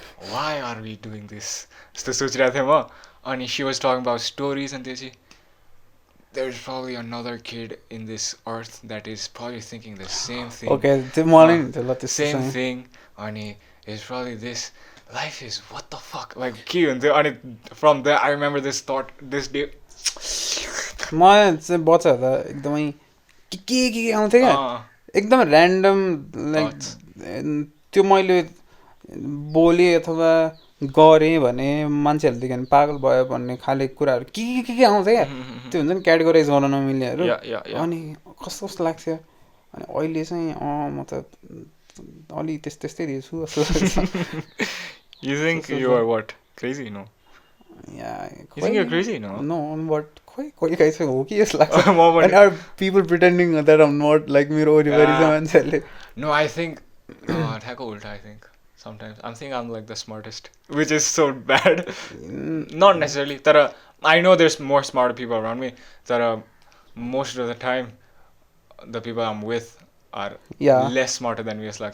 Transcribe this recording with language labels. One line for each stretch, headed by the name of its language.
English: Why are we doing this? So she was talking about stories and there's probably another kid in this earth that is probably thinking the same thing. Okay, the morning, same thing. And it's probably this. Life is what the fuck? Like, from there, I remember this thought this day.
Nepali: मलाई चाहिँ बच्चाहरू त एकदमै के आउँथ्यो क्या एकदम random like त्यो मैले बोलेँ अथवा गरेँ भने मान्छेहरूले देख्यो भने पागल भयो भन्ने खाले कुराहरू के आउँछ क्या त्यो हुन्छ नि क्याटेगोराइज गर्न नमिल्नेहरू अनि कस्तो कस्तो लाग्छ अनि अहिले चाहिँ म त अलि त्यस्तै दिएछु जस्तो लाग्छ
English: You think you are what? Crazy? No. Yeah. You think you're crazy? No. No, but
Nepali: कोही चाहिँ हो कि जस्तो लाग्छ
English: and are people pretending that I'm not like
Nepali: मेरो वरिपरि चाहिँ मान्छेहरूले
English: No, I think
Nepali: ठ्याक्क उल्टा
English: I think. Sometimes I think I'm like the smartest, which is so bad. Not necessarily. I know there's more smarter people around me. Most of the time, the people I'm with are less smarter than me.